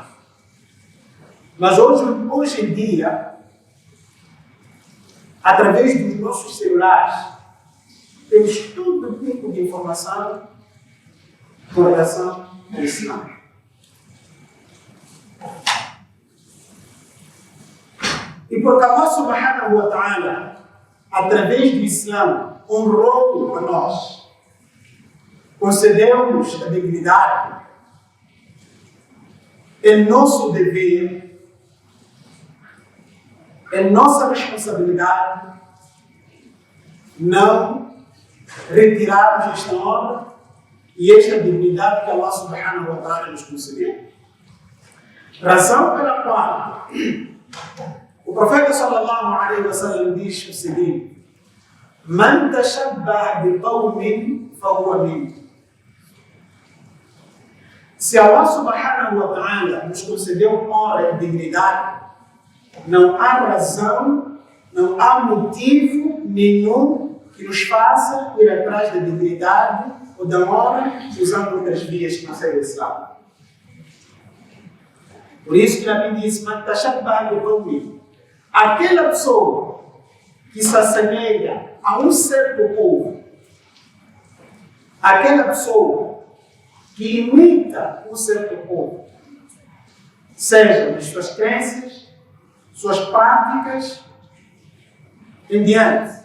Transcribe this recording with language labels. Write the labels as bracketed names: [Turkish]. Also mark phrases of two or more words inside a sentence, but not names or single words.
[Portuguese] Mas hoje em dia, através dos nossos celulares, temos todo tipo de informação com relação ao Islã. E porque [Arabic] الله سبحانه وتعالى, [Portuguese] através do Islã, honrou a nós, concedeu-nos a dignidade, é nosso dever, é nossa responsabilidade não retirarmos esta honra e esta dignidade que [Arabic] الله سبحانه وتعالى [Portuguese] nos concedeu. Razão pela qual o profeta [Arabic] صلى الله عليه وسلم [Portuguese] diz o seguinte: [Arabic] من تشبه بقوم فهو منهم. [Portuguese] Se [Arabic] الله سبحانه وتعالى [Portuguese] nos concedeu honra e dignidade, não há razão, não há motivo nenhum que nos faça ir atrás da dignidade ou da honra usando outras vias que não seja o Islã. Por isso que Nabi diz: [Arabic] من تشبه بقوم. [Portuguese] Aquela pessoa que se assemelha a um certo povo, aquela pessoa que imita um certo povo, seja nas suas crenças, suas práticas, em diante.